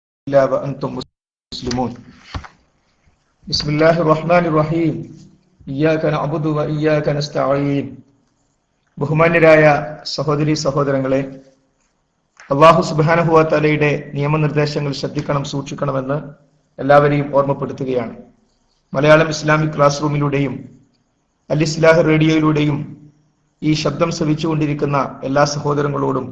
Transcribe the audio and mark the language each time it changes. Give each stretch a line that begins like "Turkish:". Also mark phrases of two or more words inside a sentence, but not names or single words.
Arabic: وأنتم مسلمون بسم الله الرحمن الرحيم إياك نعبد وإياك نستعين
Malayalam: ബഹുമാന്യരായ സഹോദരി സഹോദരങ്ങളെ,
Arabic: الله سبحانه وتعالى
Malayalam: നിയമനിർദ്ദേശങ്ങൾ ശ്രദ്ധിക്കണം, സൂക്ഷിക്കണമെന്ന് എല്ലാവരെയും ഓർമ്മപ്പെടുത്തുകയാണ്. മലയാളം ഇസ്ലാമിക് ക്ലാസ് റൂമിലൂടെയും അൽ ഇസ്ലാഹ് റേഡിയോയിലൂടെയും ഈ ശബ്ദം ശ്രവിച്ചുകൊണ്ടിരിക്കുന്ന എല്ലാ സഹോദരങ്ങളോടും